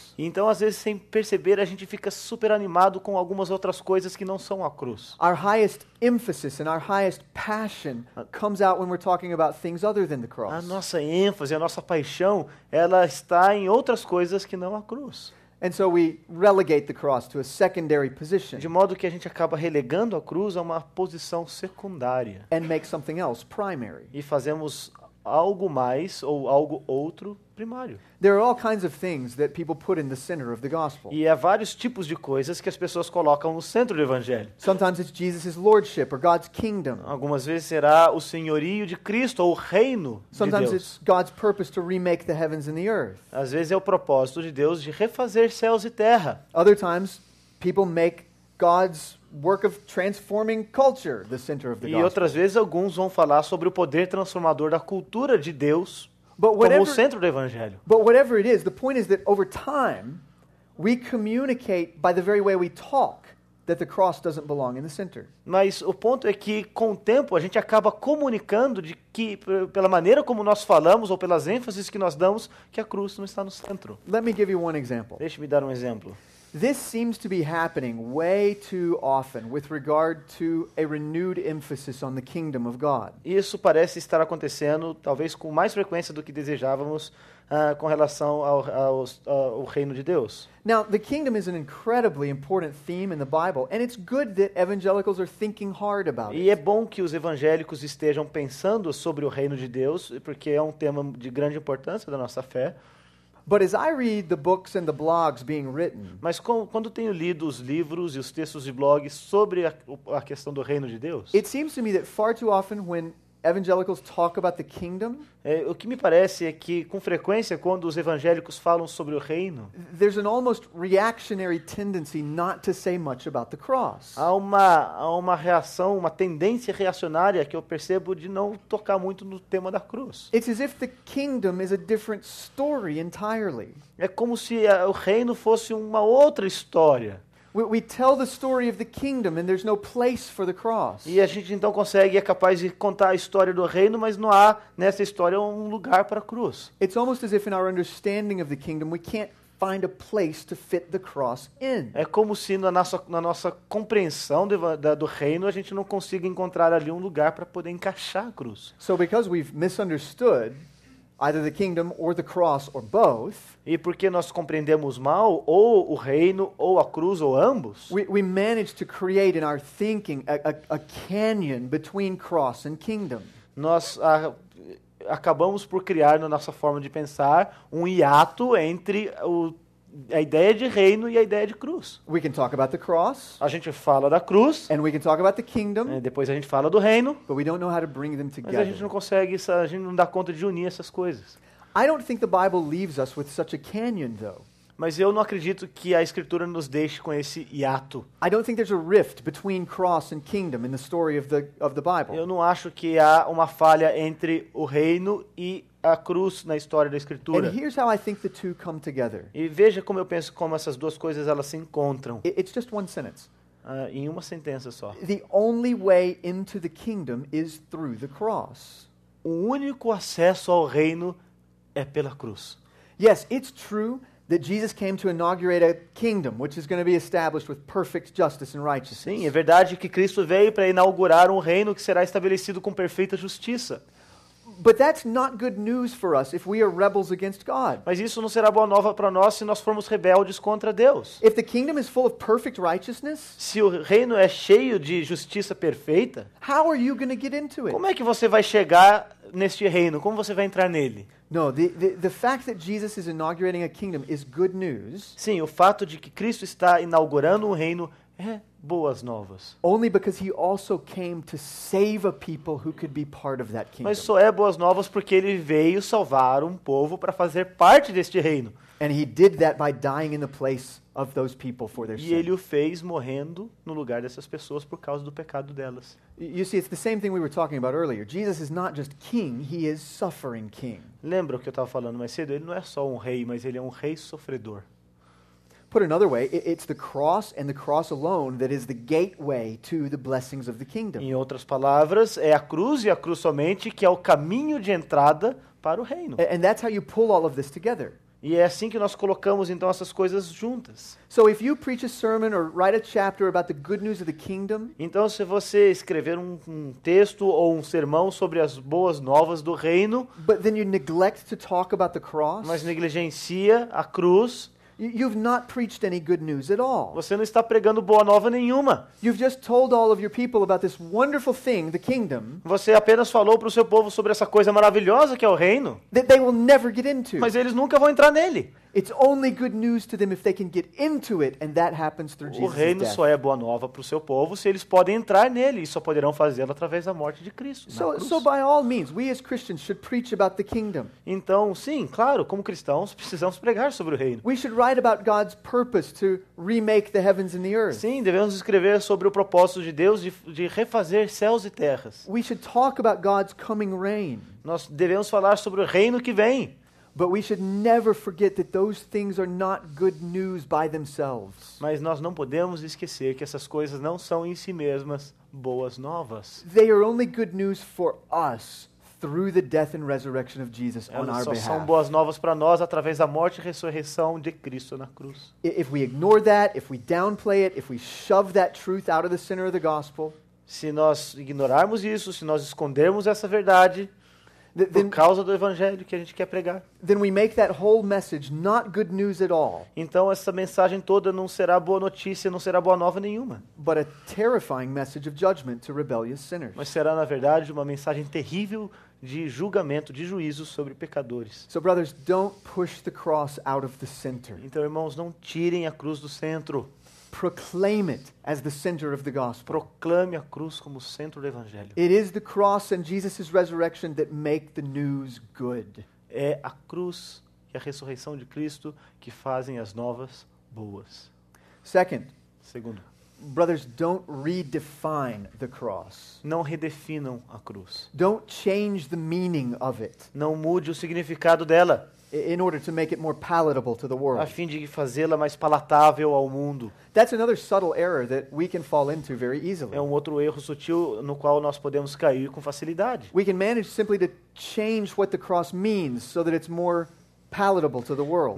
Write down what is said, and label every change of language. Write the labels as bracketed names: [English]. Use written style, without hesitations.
[Portuguese] E então, às vezes, sem perceber, a gente fica super animado com algumas outras coisas que não são a cruz. [English] Our highest emphasis and our highest passion comes out when we're talking about things other than the [Portuguese] A [English] cross. [Portuguese] nossa ênfase, a nossa paixão, ela está em outras coisas que não a cruz. [English] And so we relegate the cross to a secondary position [Portuguese] De modo que a gente acaba relegando a cruz a uma posição secundária. [English] and make something else primary. [Portuguese] E fazemos algo mais ou algo outro primário. [English] There are all kinds of things that people put in the center of the gospel. [Portuguese] E há vários tipos de coisas que as pessoas colocam no centro do evangelho. [English] Sometimes it's Jesus' lordship or God's kingdom. [Portuguese] Algumas vezes será o senhorio de Cristo ou o reino de [English] Sometimes [Portuguese] Deus. [English] it's God's purpose to remake the heavens and the earth. [Portuguese] Às vezes é o propósito de Deus de refazer céus e terra. [English] Other times, people make God's work of transforming culture the center of the [Portuguese] E [English] gospel. [Portuguese] outras vezes alguns vão falar sobre o poder transformador da cultura de Deus [English] But [Portuguese] como o [English] whatever, [Portuguese] centro do evangelho. [English] but whatever it is, the point is that over time, we communicate by the very way we talk that the cross doesn't belong in the center. [Portuguese] Mas o ponto é que, com o tempo, a gente acaba comunicando de que, pela maneira como nós falamos ou pelas ênfases que nós damos, que a cruz não está no centro. [English] Let me give you one example. [Portuguese] Deixe-me dar um exemplo. [English] This seems to be happening way too often with regard to a renewed emphasis on the kingdom of God. [Portuguese] Isso parece estar acontecendo, talvez com mais frequência do que desejávamos, com relação ao reino de Deus. [English] Now, the kingdom is an incredibly important theme in the Bible, and it's good that evangelicals are thinking hard about [Portuguese] E é [English] it. [Portuguese] bom que os evangélicos estejam pensando sobre o reino de Deus, porque é um tema de grande importância da nossa fé. [English] But as I read the books and the blogs being written, [Portuguese] Mas quando tenho lido os livros e os textos de blogs sobre a questão do reino de Deus, [English] it seems to me that far too often when evangelicals talk about the kingdom, [Portuguese] o que me parece é que, com frequência, quando os evangélicos falam sobre o reino, [English] there's an almost reactionary tendency not to say much about the cross. [Portuguese] há uma reação, uma tendência reacionária que eu percebo de não tocar muito no tema da cruz. [English] It's as if the kingdom is a different story entirely. [Portuguese] É como se o reino fosse uma outra história. [English] We tell the story of the kingdom and there's no place for the cross. [Portuguese] E a gente então é capaz de contar a história do reino, mas não há nessa história um lugar para a cruz. [English] It's almost as if in our understanding of the kingdom we can't find a place to fit the cross in. [Portuguese] É como se na nossa compreensão do reino a gente não consiga encontrar ali um lugar para poder encaixar a cruz. [English] So because we've misunderstood either the kingdom or the cross or both, [Portuguese] E porque nós compreendemos mal ou o reino ou a cruz ou ambos, [English] we manage to create in our thinking a canyon between cross and kingdom. [Portuguese] nós acabamos por criar na nossa forma de pensar um hiato entre a ideia de reino e a ideia de cruz. [English] We can talk about the cross [Portuguese] A gente fala da cruz, [English] and we can talk about the kingdom, [Portuguese] depois a gente fala do reino, [English] but we don't know how to bring them [Portuguese] mas a gente não consegue, a gente não dá conta de unir essas coisas. [English] I don't think the Bible leaves us with such a canyon, though. [Portuguese] Mas eu não acredito que a Escritura nos deixe com esse hiato. [English] I don't think there's a rift between cross and kingdom in the story of the Bible. [Portuguese] Eu não acho que há uma falha entre o reino e a cruz na história da Escritura. [English] And here's how I think the two come together. [Portuguese] E veja como eu penso como essas duas coisas elas se encontram [English] It's just one sentence. [Portuguese] em uma sentença só. [English] The only way into the kingdom is through the cross. [Portuguese] O único acesso ao reino é pela cruz. [English] Yes, it's true that Jesus came to inaugurate a kingdom which is going to be established with perfect justice and righteousness. [Portuguese] Sim, é verdade que Cristo veio para inaugurar um reino que será estabelecido com perfeita justiça. [English] But that's not good news for us if we are rebels against God. [Portuguese] Mas isso não será boa nova para nós se nós formos rebeldes contra Deus. [English] If the kingdom is full of perfect righteousness, [Portuguese] Se o reino é cheio de justiça perfeita, [English] how are you going to get into it? [Portuguese] como é que você vai chegar neste reino? Como você vai entrar nele? [English] No, the fact that Jesus is inaugurating a kingdom is good news [Portuguese] Sim, o fato de que Cristo está inaugurando um reino é boas novas. [English] only because he also came to save a people who could be part of that kingdom. [Portuguese] Mas só é boas novas porque ele veio salvar um povo para fazer parte deste reino. [English] And he did that by dying in the place of those people for their [Portuguese] E ele [English] sin. [Portuguese] o fez morrendo no lugar dessas pessoas por causa do pecado delas. [English] You see, it's the same thing we were talking about earlier. Jesus is not just king, he is suffering king. [Portuguese] Lembra o que eu estava falando mais cedo? Ele não é só um rei, mas ele é um rei sofredor. [English] Put another way, it's the cross and the cross alone that is the gateway to the blessings of the kingdom. [Portuguese] Em outras palavras, é a cruz e a cruz somente que é o caminho de entrada para o reino. [English] And that's how you pull all of this together. [Portuguese] E é assim que nós colocamos então essas coisas juntas. [English] So if you preach a sermon or write a chapter about the good news of the kingdom, [Portuguese] Então, se você escrever um texto ou um sermão sobre as boas novas do reino, [English] but then you neglect to talk about the cross, [Portuguese] mas negligencia a cruz, [English] you've not preached any good news at all. [Portuguese] você não está pregando boa nova nenhuma. [English] You've just told all of your people about this wonderful thing, the kingdom, [Portuguese] Você apenas falou para o seu povo sobre essa coisa maravilhosa que é o reino, [English] that they will never get into. [Portuguese] mas eles nunca vão entrar nele. [English] It's only good news to them if they can get into it, and that happens through [Portuguese] O [English] Jesus' [Portuguese] reino [English] death. [Portuguese] só é boa nova para o seu povo se eles podem entrar nele, e só poderão fazê-lo através da morte de Cristo. na cruz. [English] So by all means, we as Christians should preach about the kingdom. [Portuguese] Então, sim, claro, como cristãos, precisamos pregar sobre o reino. [English] We should write about God's purpose to remake the heavens and the earth. [Portuguese] Sim, devemos escrever sobre o propósito de Deus de refazer céus e terras. [English] We should talk about God's coming reign. [Portuguese] Nós devemos falar sobre o reino que vem. [English] But we should never forget that those things are not good news by themselves. [Portuguese] Mas nós não podemos esquecer que essas coisas não são em si mesmas boas novas. [English] They are only good news for us through the death and resurrection of Jesus on [Portuguese] Elas [English] our [Portuguese] só são [English] behalf. [Portuguese] boas novas para nós através da morte e ressurreição de Cristo na cruz. [English] If we ignore that, if we downplay it, if we shove that truth out of the center of the gospel, [Portuguese] Se nós ignorarmos isso, se nós escondermos essa verdade por [English] then [Portuguese] causa do evangelho que a gente quer pregar, [English] we make that whole message not good news at all, [Portuguese] então essa mensagem toda não será boa notícia, não será boa nova nenhuma. [English] but a terrifying message of judgment to rebellious sinners. [Portuguese] Mas será, na verdade, uma mensagem terrível de julgamento, de juízo sobre pecadores. [English] So brothers, don't push the cross out of the center. [Portuguese] Então, irmãos, não tirem a cruz do centro. [English] Proclaim it as the center of the gospel. [Portuguese] Proclame a cruz como o centro do evangelho. [English] It is the cross and Jesus' resurrection that make the news good. [Portuguese] É a cruz e a ressurreição de Cristo que fazem as novas boas. [English] Second, [Portuguese] Segundo, [English] brothers, don't redefine the cross. [Portuguese] não redefinam a cruz. [English] Don't change the meaning of it [Portuguese] Não mude o significado dela, [English] in order to make it more palatable to the [Portuguese] a [English] world. [Portuguese] fim de fazê-la mais palatável ao mundo. [English] That's another subtle error that we can fall into very easily. [Portuguese] É um outro erro sutil no qual nós podemos cair com facilidade. [English] We can manage simply to change what the cross means so that it's more palatable to the world.